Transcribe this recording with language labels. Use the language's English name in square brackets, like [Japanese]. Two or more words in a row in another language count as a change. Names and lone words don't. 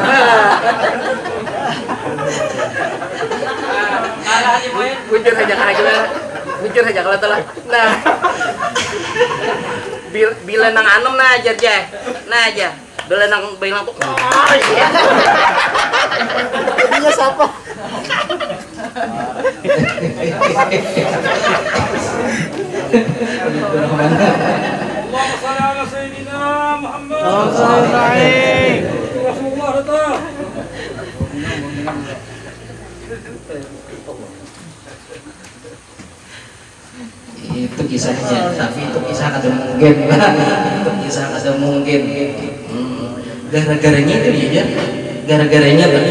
[Banjar] bujur aja kalau telah nah bila nang anem nah aja bila nang bilang tuh jadinya siapa [Arabic] Allahumma shalli ala sayyidina Muhammad. [Banjar] Rasulullah datang. Itu kisahnya, tapi itu kisah kada mungkin. Itu kisah kada mungkin. Gara-garanya itu ya, gara-garanya.